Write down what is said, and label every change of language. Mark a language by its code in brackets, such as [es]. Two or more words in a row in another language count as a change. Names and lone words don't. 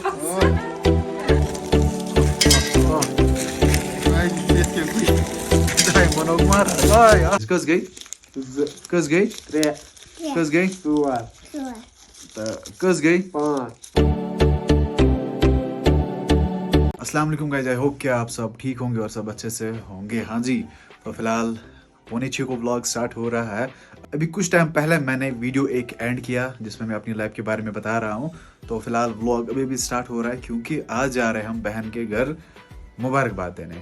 [ar] Kız gay? Kız gay? Kız gay? Kız gay? السلام عليكم [hi] गाइस, [en] I hope [hi] कि आप सब ठीक होंगे और सब अच्छे से होंगे। हाँ जी, तो फिलहाल 5:45 को [en] vlog start [hi] हो रहा है। अभी कुछ टाइम पहले मैंने वीडियो एक एंड किया जिसमें मैं अपनी लाइफ के बारे में बता रहा हूँ। तो फिलहाल व्लॉग अभी भी स्टार्ट हो रहा है क्योंकि आज जा रहे हैं हम बहन के घर मुबारकबाद देने।